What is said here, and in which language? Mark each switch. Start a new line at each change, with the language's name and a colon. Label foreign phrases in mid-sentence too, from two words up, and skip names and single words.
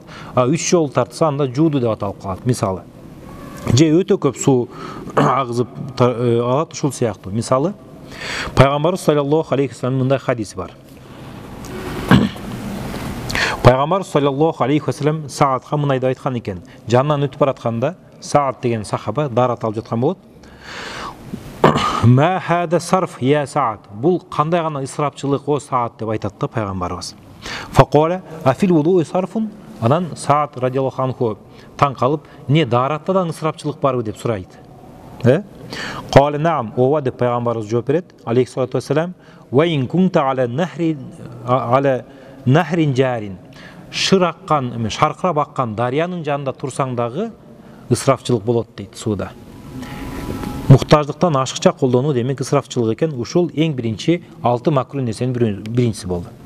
Kyrgyz: 3 жол тартса, анда жууду деп аталып калат, мисалы. Же өтө көп суу агызып алат, ушул сыяктуу. Мисалы, Пайгамбарыбыз
Arabic: صلى الله عليه
Kyrgyz: вассаламдын мындай хадиси бар. Пайгамбарыбыз
Arabic: صلى الله عليه وسلم
Kyrgyz: Саадка мындай деп айткан экен. Жанынан өтүп баратканда, Саад деген сахаба дарат алып жаткан болот.
Arabic: ما هذا السرف يا سعد.
Kyrgyz: Бул кандай гана исрапчылык о Саад деп айтат да Пайгамбарыбыз.
Arabic: فقال أفي الوضوء سرف.
Kyrgyz: Анан Саад
Arabic: رضي الله عنه
Kyrgyz: таң калып, не даратта да ысрапчылык барбы деп сурайт.
Arabic: قال نعم,
Kyrgyz: ооба деп Пайгамбарыбыз жооп берет,
Arabic: عليه الصلاة والسلام. وإن كنت على نهر جار.
Kyrgyz: Шыр аккан, шаркырап аккан дарыянын жанында турсаң дагы ысрапчылык болот дейт сууда. Muhtаждыктан ашыкча колдонуу демек ысрафчылык экен. Ушул эң биринчи 6 макруh нерсенин биринчиси болду.